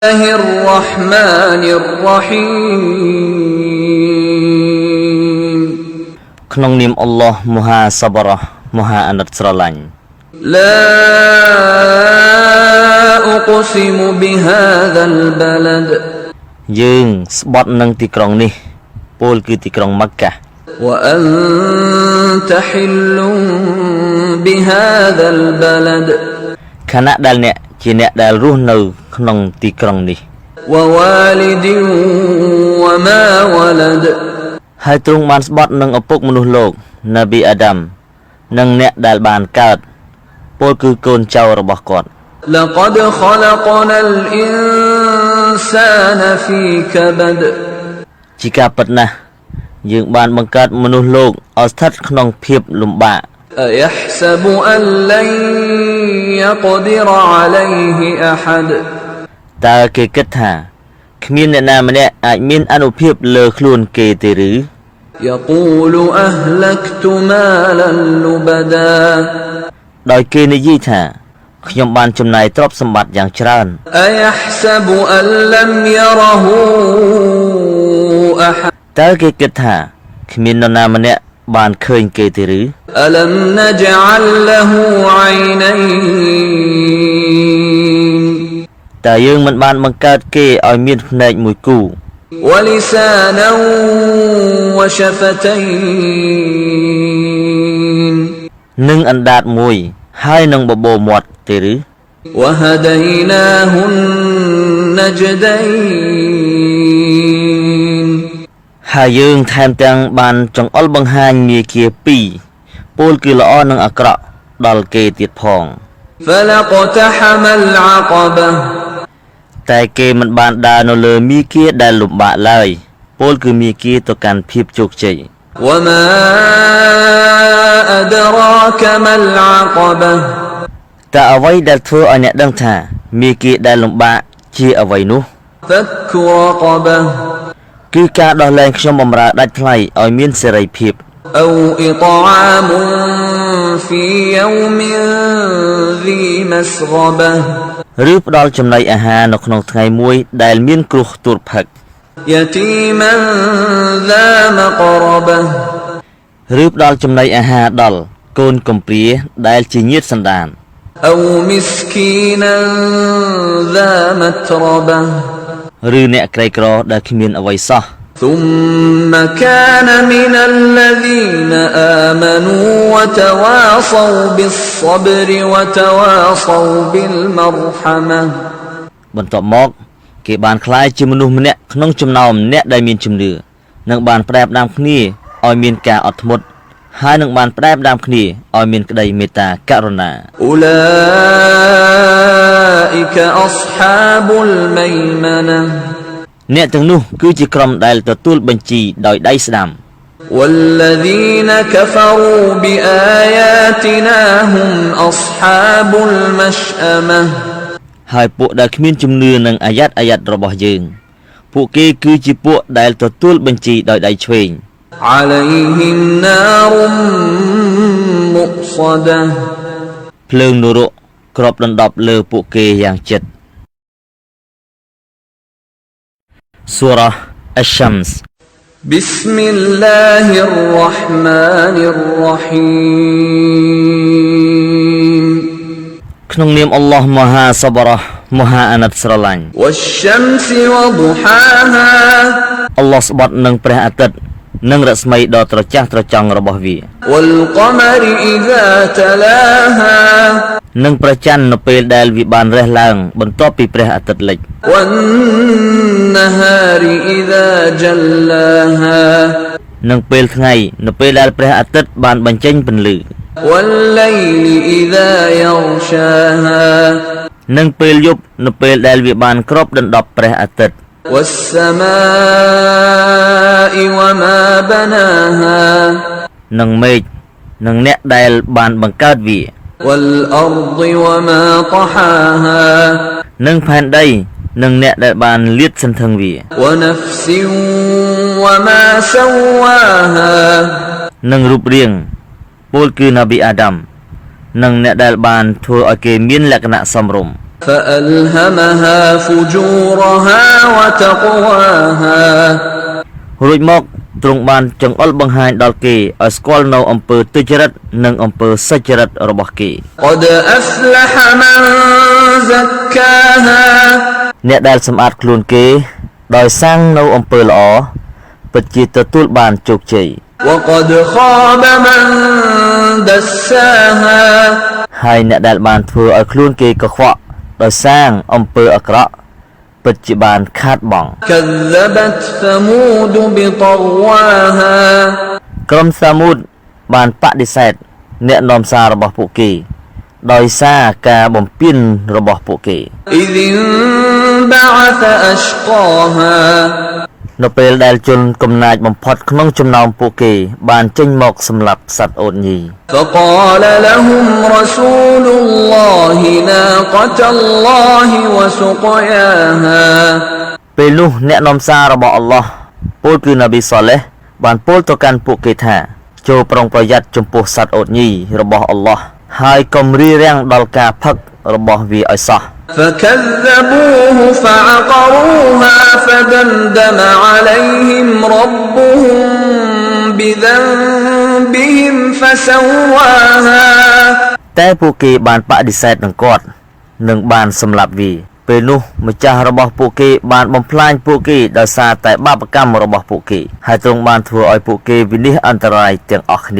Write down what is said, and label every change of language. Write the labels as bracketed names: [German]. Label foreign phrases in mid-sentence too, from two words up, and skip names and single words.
[Arabic] الله الرحمن الرحيم [Khmer] ក្នុងនាមអល់ឡោះមហាសប្បុរសមហាអាណិតស្រឡាញ់ [Arabic] لا أقسم بهذا البلد [Khmer] យើងស្បត់នឹងទីក្រុងនេះពោលគឺទីក្រុងម៉ាក់កា [Arabic] وأنت حل بهذا البلد [Khmer] ខណៈដែលអ្នកជាអ្នកដែលរស់នៅក្នុងទីក្រុងនេះ [Arabic] ووالد وما ولد [Khmer] ហើយទ្រង់បានស្បត់នឹងឪពុកមនុស្សលោកណាប៊ីអាដាមនិងអ្នកដែលបានកើតពោលគឺកូនចៅរបស់គាត់ [Arabic] لقد خلقنا الإنسان في كبد [Khmer] ជាការពិតណាស់យើងបានបង្កើតមនុស្សលោកឲ្យស្ថិតក្នុងភាពលំបាក [Arabic] أيحسب أن لن يقدر عليه أحد [Khmer] តើគេគិតថាគ្មានអ្នកណាម្នាក់អាចមានអានុភាពលើខ្លួនគេទេឬ [Arabic] يقول أهلكت مالا لبدا [Khmer] ដោយគេនិយាយថាខ្ញុំបានចំណាយទ្រព្យសម្បត្តិយ៉ាងច្រើន [Arabic] أيحسب أن لم يره أحد [Khmer] តើគេគិតថាគ្មាននរណាម្នាក់បានឃើញគេទេឬ [Arabic] ألم نجعل له عينين [Khmer] តើយើងមិនបានបង្កើតគេឲ្យមានភ្នែកមួយគូ [Arabic] ولسانا وشفتين [Khmer] និងអណ្ដាតមួយហើយនឹងបបោមាត់ទេឬ [Arabic] وهديناه النجدين [Khmer] ហើយយើងថែមទាំងបានចង្អុលបង្ហាញមាគ៌ាពីរពោលគឺល្អនិងអាក្រក់ដល់គេទៀតផង [Arabic] فلقتحم العقبة [Khmer] តែគេមិនបានដើរនៅលើមាគ៌ាដែលលំបាកឡើយពោលគឺមាគ៌ាទៅកាន់ភាពជោគជ័យ [Arabic] وما أدراك ما العقبة [Khmer] តើអ្វីដែលធ្វើឲ្យអ្នកដឹងថាមាគ៌ាដែលលំបាកជាអ្វីនោះ [Arabic] فك رقبة [Khmer] គឺការដោះលែងខ្ញុំបម្រើដាច់ថ្លៃឲ្យមានសេរីភាព [Arabic] أو إطعام في يوم ذي مسغبة [Khmer] ឬផ្ដល់ចំណីអាហារនៅក្នុងថ្ងៃមួយដែលមានគ្រោះទុរភិក្ស [Arabic] يتيما ذا مقربة [Khmer] ឬផ្ដល់ចំណីអាហារដល់កូនកំព្រាដែលជាញាតិសន្តាន [Arabic] أو مسكينا ذا متربة [Khmer] ឬអ្នកក្រីក្រដែលគ្មានអ្វីសោះ [Arabic] ثم كان من الذين آمنوا وتواصوا بالصبر وتواصوا بالمرحمة [Khmer] បន្ទាប់មកគេបានក្លាយជាមនុស្សម្នាក់ក្នុងចំណោមអ្នកដែលមានជំនឿនិងបានផ្ដែផ្ដាំគ្នាឲ្យមានការអត់ធ្មត់ហើយនឹងបានផ្ដែផ្ដាំគ្នាឲ្យមានក្តីមេត្តាករុណា [Arabic] أولئك أصحاب الميمنة [Khmer] អ្នកទាំងនោះគឺជាក្រុមដែលទទួលបញ្ជីដោយដៃស្ដាំ [Arabic] والذين كفروا بآياتنا هم أصحاب المشأمة [Khmer] ហើយពួកដែលគ្មានជំនឿនឹងអាយ៉ាត់របស់យើងពួកគេគឺជាពួកដែលទទួលបញ្ជីដោយដៃឆ្វេង [Arabic] عليهم نار مؤصدة [Khmer] ភ្លើងនរកគ្របដណ្ដប់លើពួកគេយ៉ាងជិត Surah Ash-Shams [Arabic] بسم الله الرحمن الرحيم [Khmer] ក្នុងនាមអល់ឡោះមហាសប្បុរសមហាអាណិតស្រឡាញ់ [Arabic] والشمس وضحاها [Khmer] អល់ឡោះស្បត់នឹងព្រះអាទិត្យនិងរស្មីដ៏ត្រចះត្រចង់របស់វា [Arabic] والقمر إذا تلاها [Khmer] និងព្រះច័ន្ទនៅពេលដែលវាបានរះឡើងបន្ទាប់ពីព្រះអាទិត្យលិច [Arabic] والنهار إذا جلاها [Khmer] និងពេលថ្ងៃនៅពេលដែលព្រះអាទិត្យបានបញ្ចេញពន្លឺ [Arabic] والليل إذا يغشاها [Khmer] និងពេលយប់នៅពេលដែលវាបានគ្របដណ្ដប់ព្រះអាទិត្យ [Arabic] والسماء وما بناها [Khmer] និងមេឃនិងអ្នកដែលបានបង្កើតវា [Arabic] والأرض وما طحاها [Khmer] និងផែនដីនិងអ្នកដែលបានលាតសន្ធឹងវា [Arabic] ونفس وما سواها [Khmer] និងរូបរាងពោលគឺណាប៊ីអាដាមនិងអ្នកដែលបានធ្វើឲ្យគេមានលក្ខណៈសមរម្យ [Arabic] فألهمها فجورها وتقواها [Khmer] រួចមកទ្រង់បានចង្អុលបង្ហាញដល់គេឲ្យស្គាល់នៅអំពើទុច្ចរិតនិងអំពើសុចរិតរបស់គេ [Arabic] قد أفلح من زكاها [Khmer] អ្នកដែលសម្អាតខ្លួនគេដោយសាងនៅអំពើល្អពិតជាទទួលបានជោគជ័យ [Arabic] وقد خاب من دساها [Khmer] ហើយអ្នកដែលបានធ្វើឲ្យខ្លួនគេកខ្វក់ដោយសាងអំពើអាក្រក់ពិតជាបានខាតបង់ [Arabic] كذبت ثمود بطغواها [Khmer] ក្រុមសាមូតបានបដិសេធអ្នកនាំសាររបស់ពួកគេដោយសារការបំពានរបស់ពួកគេ [Arabic] إذ انبعث أشقاها [Khmer] នៅពេលដែលជនកំណាចបំផុតក្នុងចំណោមពួកគេបានចេញមកសម្លាប់សត្វអូនញី [Arabic] فقال لهم رسول الله ناقة الله وسقياها [Khmer] ពេលនោះអ្នកនាំសាររបស់អល់ឡោះពោលគឺនប៊ីសាឡេះបានពោលទៅកាន់ពួកគេថាចូលប្រុងប្រយ័ត្នចំពោះសត្វអូនញីរបស់អល់ឡោះហើយកុំរារាំងដល់ការផឹករបស់វាឲ្យសោះ [Arabic] فكذبوه فعقروها فدمدم عليهم ربهم بذنبهم فسواها [Khmer] តែពួកគេបានបដិសេធនឹងគាត់និងបានសម្លាប់វាពេលនោះម្ចាស់របស់ពួកគេបានបំផ្លាញពួកគេដោយសារតែបាបកម្មរបស់ពួកគេហើយទ្រង់បានធ្វើឲ្យពួកគេវិនិច្ឆ័យអន្តរាយទាំងអស់គ្នា